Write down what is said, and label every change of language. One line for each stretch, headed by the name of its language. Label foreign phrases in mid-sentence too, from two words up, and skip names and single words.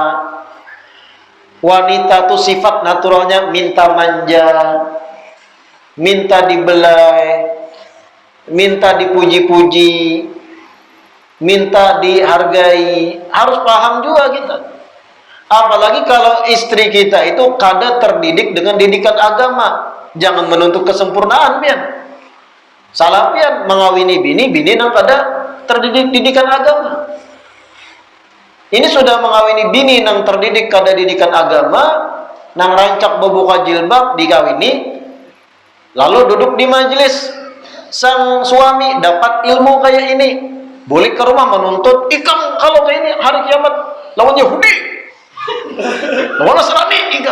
Indonesian: Wanita tuh sifat naturalnya minta manja, minta dibelai, minta dipuji-puji, minta dihargai. Harus paham juga kita. Apalagi kalau istri kita itu kada terdidik dengan didikan agama. Jangan menuntut kesempurnaan pian. Salah pian mengawini bini nang kada terdidik didikan agama. Ini sudah mengawini bini nang terdidik kada didikan agama, nang rancak membuka jilbab dikawini, lalu duduk di majelis sang suami dapat ilmu kayak ini, balik ke rumah menuntut, ikam kalau kayak ini hari kiamat lawan Yahudi, lawan Nasrani, ikam.